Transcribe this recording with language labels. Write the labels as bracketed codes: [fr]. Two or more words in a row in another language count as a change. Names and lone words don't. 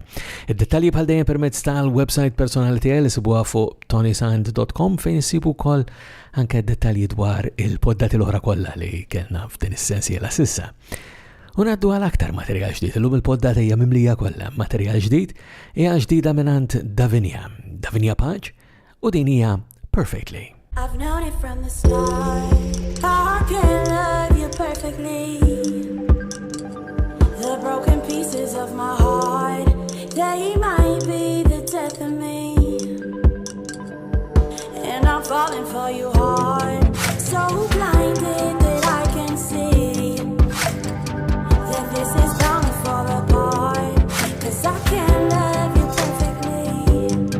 [mt] Id-dettalji bħal dejjem permezz tal-website personali tiegħi li sibuha fuq tonysand.com fejn issibu wkoll anke dettalji dwar il-poddati l-oħra kollha li kellna f'din is-sensiela sissa. Unaddu għal aktar materjal ġdid, l-lum il-poddata hija mimlija kollha materjal ġdid, hija ġdida minant Davinia Page u din hija Perfectly. [en] I've known it from the start, I can love you perfectly. The broken pieces of my heart, they might be the death of me. And I'm falling for you hard, so blinded that I can see this is bound to fall apart, 'cause I can't love you perfectly.